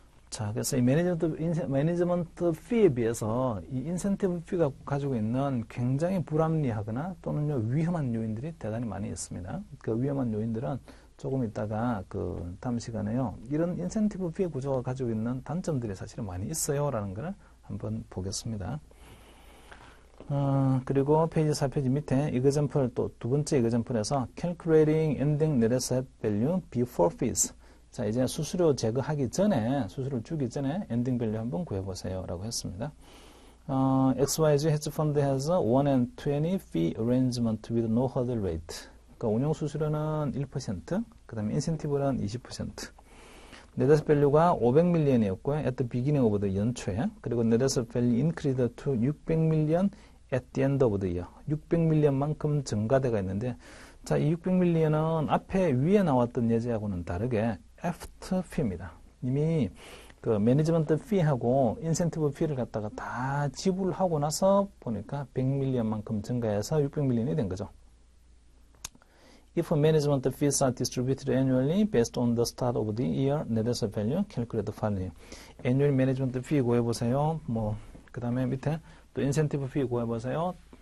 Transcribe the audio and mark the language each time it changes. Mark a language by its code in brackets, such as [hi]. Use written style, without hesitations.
[ko] 자, 그래서 이 매니지먼트 피에 비해서 이 인센티브 피가 가지고 있는 굉장히 불합리하거나 또는 위험한 요인들이 대단히 많이 있습니다. 그 위험한 요인들은 조금 이따가 다음 시간에요. 이런 인센티브 피의 구조가 가지고 있는 단점들이 사실은 많이 있어요. 라는 걸 한번 보겠습니다. 그리고 페이지 4페이지 밑에 example 또 두 번째 example에서 [en] calculating ending net asset value before fees. [ko] 자, 이제 수수료 제거하기 전에, 수수료를 주기 전에 엔딩 밸류 한번 구해보세요. 라고 했습니다. [en] XYZ hedge fund has 1 and 20 fee arrangement with no hurdle rate. [ko] 그러니까 운용 수수료는 1%, 그 다음에 인센티브는 20%. [en] net asset value가 [ko] 500밀리언이었고요. [en] at the beginning of the [ko] 연초에. 그리고 [en] net asset value increased to 600밀리언 at the end of the year. [ko] 600밀리언만큼 증가대가 있는데, 자, 이 600밀리언은 앞에 위에 나왔던 예제하고는 다르게 애프터 피입니다. 이미 그 매니지먼트 피하고 인센티브 피를 갖다가 다 지불하고 나서 보니까 100밀리언만큼 증가해서 600밀리언이 된 거죠. [en] If management fees are distributed annually based on the start of the year net asset value, calculate the following. annual management fee [ko] 구해보세요. 그 다음에 밑에 또 인센티브 fee 구해보세요.